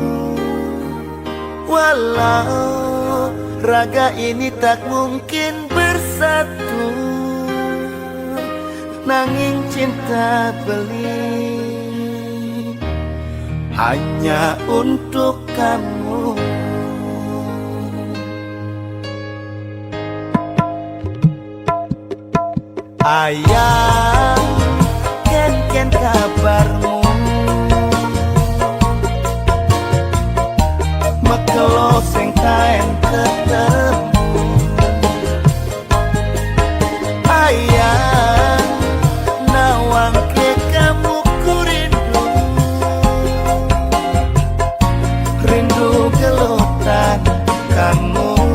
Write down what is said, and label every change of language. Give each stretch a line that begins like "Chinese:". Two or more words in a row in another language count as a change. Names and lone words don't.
Indonesian: Walau raga ini tak mungkin bersatu, nanging cinta beli hanya untuk kamu.
Balinese: Ayang, ken kabarmu? Mekelo sing taen ketemu.
Indonesian: Ayang,
Balinese: nawang ke
Indonesian: kamu ku rindu. Rindu gelotan kamu.